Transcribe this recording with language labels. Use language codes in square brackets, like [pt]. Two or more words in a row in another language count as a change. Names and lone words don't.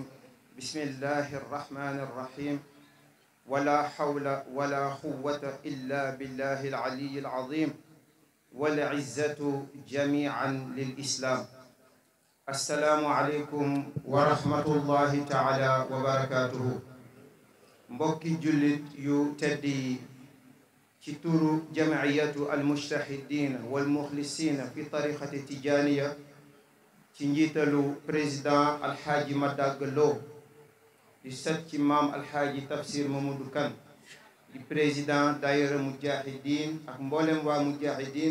[ar] بسم الله الرحمن الرحيم ولا حول ولا قوة إلا بالله العلي العظيم والعزة جميعا للإسلام. السلام عليكم ورحمة الله تعالى وبركاته. [wo] mbokki jullit yu teddi ci turu jam'iyatu al-mujtahidin wal mukhlisin fi tariqati tijaniya ci njiitalu président alxaaji Madag Lo di set ci maam alxaaji Tafsir Mamadou Kane di président daayira mujahidin ak mboolem waa mujahidin